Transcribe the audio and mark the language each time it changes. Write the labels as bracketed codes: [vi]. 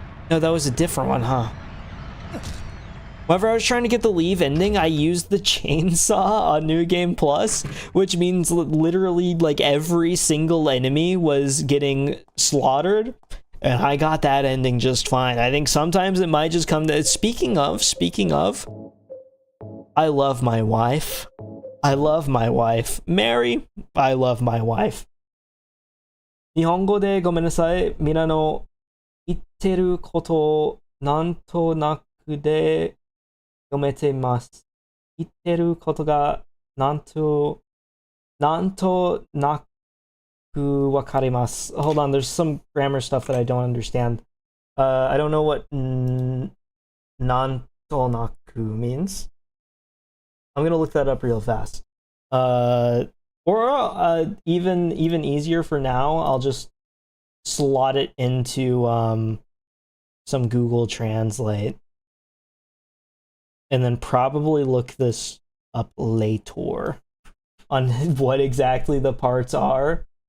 [en] No, that was a different one, huh? Whenever I was trying to get the leave ending, I used the chainsaw on New Game Plus, which means literally like every single enemy was getting slaughtered, and I got that ending just fine. I think sometimes it might just come to... Speaking of, I love my wife. I love my wife. Mary, I love my wife. [ja] 日本語でごめんなさい。みんなの言ってることをなんとなくで読めています。言ってることがなんとなくわかります。 [en] Hold on, there's some grammar stuff that I don't understand. I don't know what なんとなく means. I'm gonna look that up real fast. Or even easier for now, I'll just slot it into some Google Translate, and then probably look this up later on what exactly the parts are.